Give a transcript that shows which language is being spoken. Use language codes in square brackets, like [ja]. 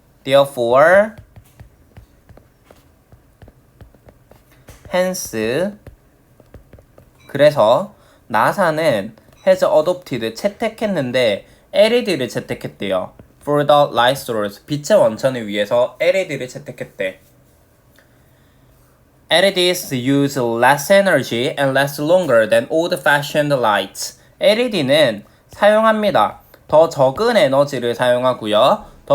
[en] Therefore, hence, [ko] 그래서 나사는 [en] has adopted, [ko] 채택했는데 LED를 채택했대요. [en] For the light source, [ko] 빛의 원천을 위해서 LED를 채택했대. [en] LEDs use less energy and last longer than old-fashioned lights. [ko] LED는 사용합니다. 더 적은 에너지를 사용하고요.